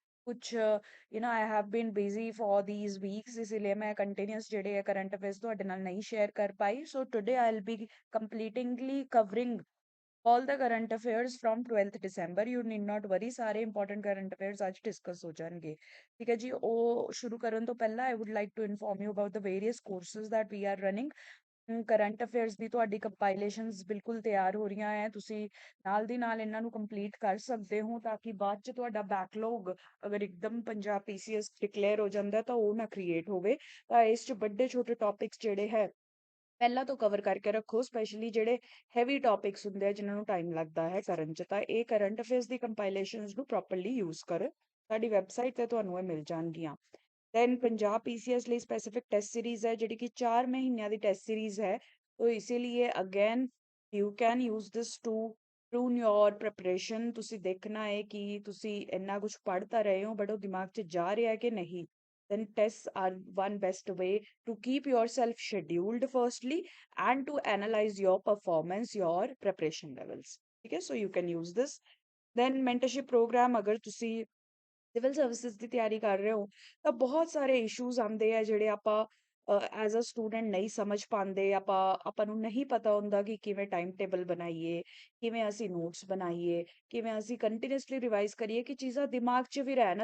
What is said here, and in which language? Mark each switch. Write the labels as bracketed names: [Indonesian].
[English] कुछ I have been busy for these weeks [Hindi] इसीलिए मैं [English] continuous [Punjabi] ਜਿਹੜੇ ਹੈ [English] current affairs [Punjabi] ਤੁਹਾਡੇ ਨਾਲ [Hindi] नहीं share कर पाई. [English] So today I'll be completely covering all the current affairs from 12th December. You need not worry, ਸਾਰੇ important current affairs ਅੱਜ discuss [Punjabi] ਹੋ ਜਾਣਗੇ. ਠੀਕ ਹੈ ਜੀ, ਉਹ ਸ਼ੁਰੂ ਕਰਨ ਤੋਂ ਪਹਿਲਾਂ [English] I would like to inform you about the various courses that we are running. [Punjabi] Current affairs ਦੀ ਤੁਹਾਡੀ ਕੰਪਾਈਲੇਸ਼ਨਸ ਬਿਲਕੁਲ ਤਿਆਰ ਹੋ ਰਹੀਆਂ ਹੈ। ਤੁਸੀਂ ਨਾਲ ਦੀ ਨਾਲ ਇਹਨਾਂ ਨੂੰ ਕੰਪਲੀਟ ਕਰ ਸਕਦੇ ਹੋ ਤਾਂ ਕਿ ਬਾਅਦ ਚ ਤੁਹਾਡਾ ਬੈਕਲੌਗ ਅਗਰ ਇੱਕਦਮ ਪੰਜਾਬ ਪੀਸੀਐਸ ਡਿਕਲੇਅਰ ਹੋ ਜਾਂਦਾ ਤਾਂ ਉਹ ਨਾ ਕ੍ਰੀਏਟ ਹੋਵੇ। ਤਾਂ ਇਸ ਚ ਵੱਡੇ ਛੋਟੇ ਟੌਪਿਕਸ ਜਿਹੜੇ ਹੈ ਪਹਿਲਾਂ ਤੋਂ ਕਵਰ ਕਰਕੇ ਰੱਖੋ, ਸਪੈਸ਼ਲੀ ਜਿਹੜੇ ਹੈਵੀ ਟੌਪਿਕਸ ਹੁੰਦੇ ਆ ਜਿਨ੍ਹਾਂ ਨੂੰ ਟਾਈਮ ਲੱਗਦਾ ਹੈ ਕਰਨ ਚ। ਤਾਂ ਇਹ ਕਰੰਟ ਅਫੇਅਰਸ ਦੀ ਕੰਪਾਈਲੇਸ਼ਨਸ ਨੂੰ ਪ੍ਰੋਪਰਲੀ ਯੂਜ਼ ਕਰੋ, ਸਾਡੀ ਵੈਬਸਾਈਟ ਤੇ ਤੁਹਾਨੂੰ ਇਹ ਮਿਲ ਜਾਣਗੀਆਂ। ਦੈਨ ਪੰਜਾਬ ਪੀਸੀਐਸ ਲਈ ਸਪੈਸੀਫਿਕ ਟੈਸਟ ਸੀਰੀਜ਼ ਹੈ ਜਿਹੜੀ ਕਿ 4 ਮਹੀਨਿਆਂ ਦੀ ਟੈਸਟ ਸੀਰੀਜ਼ ਹੈ। [Hindi] ਤੋ ਇਸੀलिए [English] Again you can use this to prune your preparation। [Punjabi] ਤੁਸੀਂ ਦੇਖਣਾ ਹੈ ਕਿ ਤੁਸੀਂ ਇੰਨਾ ਕੁਝ ਪੜ੍ਹ ਤਾਂ ਰਹੇ ਹੋ ਬਟ ਉਹ ਦਿਮਾਗ 'ਚ ਜਾ ਰਿਹਾ ਹੈ ਕਿ ਨਹੀਂ। [English] then tests are one best way to keep yourself scheduled firstly and to analyze your performance, your preparation levels। [Hindi] ठीक है, [English] so you can use this। then mentorship program [Punjabi] ਅਗਰ ਤੁਸੀਂ ਸਿਵਲ ਸਰਵਿਸਿਜ਼ ਦੀ ਤਿਆਰੀ ਕਰ ਰਹੇ ਹੋ ਤਾਂ ਬਹੁਤ ਸਾਰੇ ਇਸ਼ੂਜ਼ ਆਉਂਦੇ ਆ ਜਿਹੜੇ ਆਪਾਂ [English] as a student [Punjabi] ਨਹੀਂ ਸਮਝ ਪਾਉਂਦੇ। ਆਪਾਂ ਨੂੰ ਨਹੀਂ ਪਤਾ ਹੁੰਦਾ ਕਿ ਕਿਵੇਂ ਟਾਈਮ ਟੇਬਲ ਬਣਾਈਏ, ਕਿਵੇਂ ਅਸੀਂ ਨੋਟਸ ਬਣਾਈਏ, ਕਿਵੇਂ ਅਸੀਂ ਕੰਟੀਨਿਊਸਲੀ ਰਿਵਾਈਜ਼ ਕਰੀਏ ਕਿ ਚੀਜ਼ਾਂ ਦਿਮਾਗ 'ਚ ਵੀ ਰਹਿਣ।